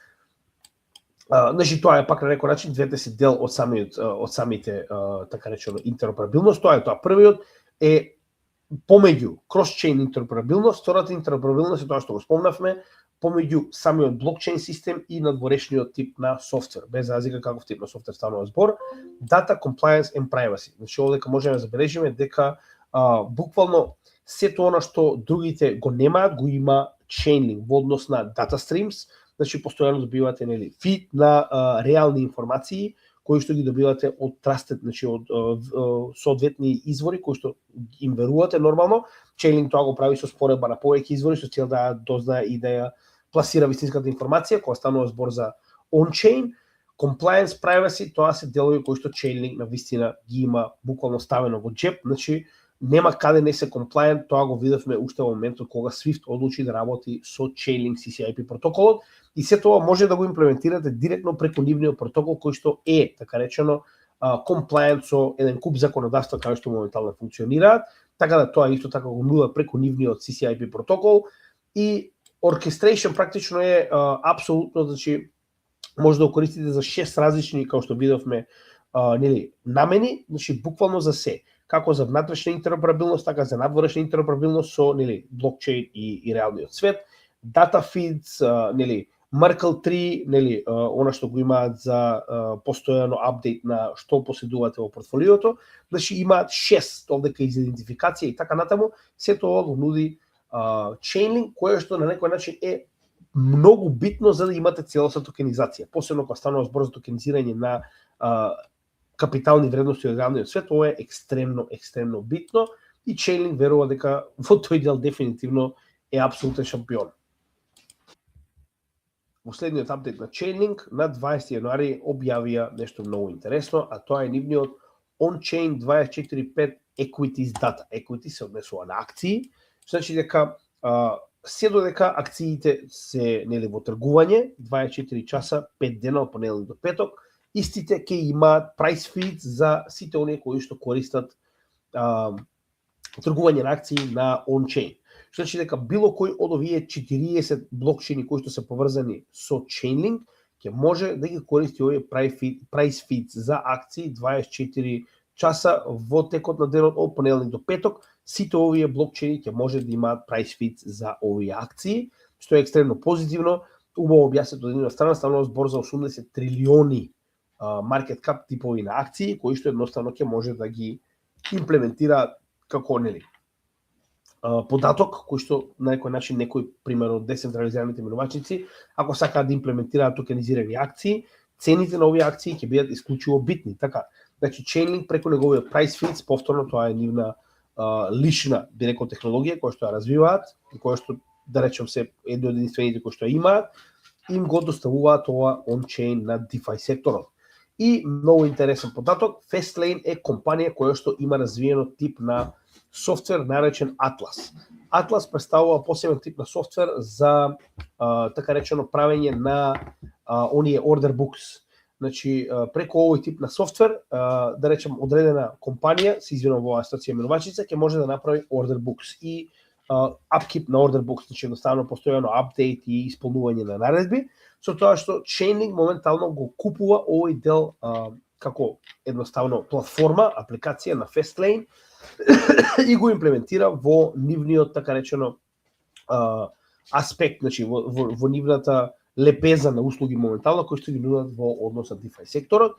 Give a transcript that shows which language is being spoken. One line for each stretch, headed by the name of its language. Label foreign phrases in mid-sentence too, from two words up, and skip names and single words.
Macedonian: Значи тоа е пак на некој начин двете се дел од самите така речено интероперабилност. Тоа е тоа. Првиот е помеѓу cross-chain интероперабилност, втората интероперабилност е тоа што го спомнавме, помеѓу самиот блокчейн систем и надворешниот тип на софтвер, без разлика каков тип на софтвер станува збор,
English: data compliance and privacy.
Macedonian: Значи овдека можеме да забележиме дека буквално сето она што другите го немаат, го има Chainlink во однос на
English: data streams,
Macedonian: значи постојано добивате нели фид на реални информации кои што ги добивате од trusted, значи од соодветни извори кои што им верувате нормално. Chainlink тоа го прави со споредба на повеќе извори со цел да дознае и да ја пласира вистинската информација, кога станува збор за on-chain.
English: Compliance, privacy,
Macedonian: тоа се делови кои што Chainlink на вистина ги има буквално ставено во джеп, значи нема каде не се compliant, тоа го видовме уште во моментот кога Swift одлучи да работи со Chainlink CCIP протоколот и се тоа може да го имплементирате директно преку нивниот протокол кој што е, така речено, compliant со еден куп законодавства кои што моментално функционираат, така да тоа исто така го нуда преку нивниот CCIP протокол и orchestration практично е апсолутно, значи може да го користите за 6 различни, како што видовме, нели, намени, значи буквално за се, како за внатрешна интероперабилност, така за надворешна интероперабилност со нели блокчейн и реалниот свет,
English: data feeds,
Macedonian: нели Merkle 3, нели она што го имаат за постојано апдейт на што поседувате во портфолиото, значи имаат 6 овдека из идентификација и така натаму, се тоа го нуди Chainlink, кое што на некој начин е многу битно за да имате целосна токенизација. Посебно кога станува збор за токенизирање на капитални вредности од реалниот свет, ова е екстремно битно и Chainlink верува дека во тој дел дефинитивно е апсолутен шампион. Во следниот апдейт на Chainlink на 20 јануари објавија нешто многу интересно, а тоа е нивниот
English: on-chain 24/5 equities data.
Macedonian: Equity се однесува на акции, значи дека се додека акциите се нели во тргување 24 часа 5 дена од понеделник до петок, истите ќе имаат
English: price feeds
Macedonian: за сите оние кои што користат тргување на акции на on-chain. Значи дека било кој од овие 40 блокчейни кои што се поврзани со Chainlink ќе може да ги користи овие
English: price feeds
Macedonian: за акции 24 часа во текот на денот од понеделник до петок. Сите овие блокчейни ќе може да имаат
English: price feeds
Macedonian: за овие акции, што е екстремно позитивно. Убаво објаснето од една страна станува збор за 80 трилиони
English: market cap
Macedonian: типови на акции, кои што едноставно ќе може да ги имплементира како нели податок, кој што на некој начин некој примерно децентрализираните минувачници, ако сакаат да имплементираат токенизирани акции, цените на овие акции ќе бидат исклучиво битни. Така, значи Chainlink преку неговиот
English: price feeds,
Macedonian: повторно тоа е нивна лична, би рекол, технологија која што ја развиваат и која што, да речем, се едни од единствените кои што ја имаат, им го доставуваат ова on-chain на DeFi секторот. И многу интересен податок, Fastlane е компанија која што има развиено тип на софтвер наречен Atlas. Atlas представува посебен тип на софтвер за така речено правење на оние
English: order books.
Macedonian: Значи, преку овој тип на софтвер, да речем, одредена компанија, се извинувам во оваа ситуација менувачица, ќе може да направи
English: order books и upkeep на order books,
Macedonian: значи едноставно постојано апдейт и исполнување на наредби, со тоа што Chainlink моментално го купува овој дел како едноставно платформа, апликација на Fastlane и го имплементира во нивниот, така речено, аспект, значи во нивната лепеза на услуги моментално кои што ги нудат во однос на DeFi секторот.